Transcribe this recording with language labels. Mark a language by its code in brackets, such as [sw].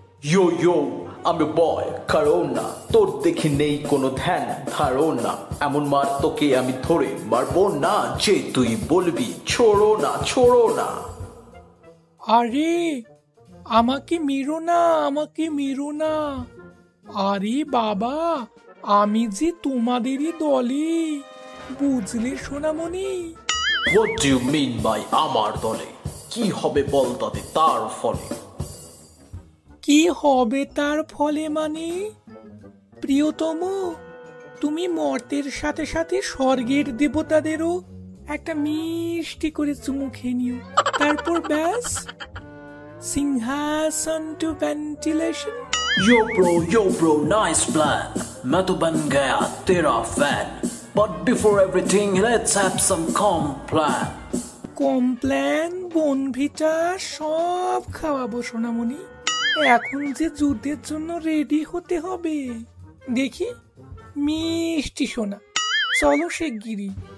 [bn] ইয়ো ইয়ো, আমি বয় করোনা, তোর দেখি নেই কোনো ধ্যান ধারণা, এমন মার তোকে আমি ধরে মারবো না যে তুই বলবি ছোড়ো না ছোড়ো না। আরে আমাকে মেরো না, আমাকে মেরো না। আরে বাবা, আমি যে তোমাদেরই দলে, বুঝলে সোনামণি? [en] What do you mean by [bn] আমার দলে? কি হবে বল তাতে তার ফলে? কি হবে তার ফলে মানে? প্রিয়তম, তুমি মর্তের সাথে সাথে স্বর্গের দেবতাদেরও একটা মিষ্টি করে চুমু খেয়ে নিও, তারপর ব্যাস সিংহাসন two ventilation. [en] Yo bro, nice plan. [hi] मैं तो बन गया तेरा fan. [en] But before everything, let's have some plan. [bn] Complan, Bournvita সব খাওয়াবো সোনামণি। এখন যে যুদ্ধের জন্য রেডি হতে হবে, দেখি মিষ্টি সোনা, চলো শিগগিরই।